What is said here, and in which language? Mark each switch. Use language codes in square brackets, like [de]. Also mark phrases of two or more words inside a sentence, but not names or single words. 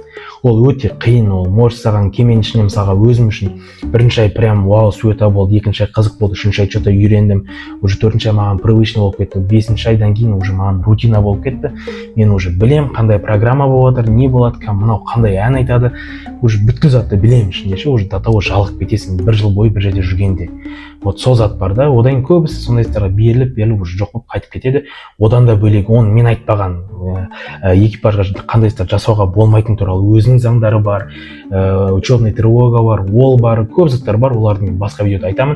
[kk] Ол өте қиын, ол может саған кеменің ішінде мысалға өзім үшін 1 ай прям вау, суета болды, 2 ай қызық болды, 3 ай что-то үйрендім, уже 4 ай маған привычный болып кетті, 5 айдан кейін уже маған рутина болып кетті. Мен уже білем, қандай программа болып жатыр, не болады, мынау қандай ән айтады, уже бүткіл затты білемін ішінде ше, [ru] уже до того [kk] жалығып кетесің 1 жыл бойы бір жерде жүргенде. Вот сол зат бар да, одан көбісі сондай заттарға беріліп уже жоқ болып қайтып кетеді. Одан да бөлек оны мен айтпаған экипажға қандай заттар жасауға болмайтын туралы өзінің заңдары бар, [ru] учетный тревога [kk] бар, ол бар, көп заттар бар, олардың басқа видеода айтамын.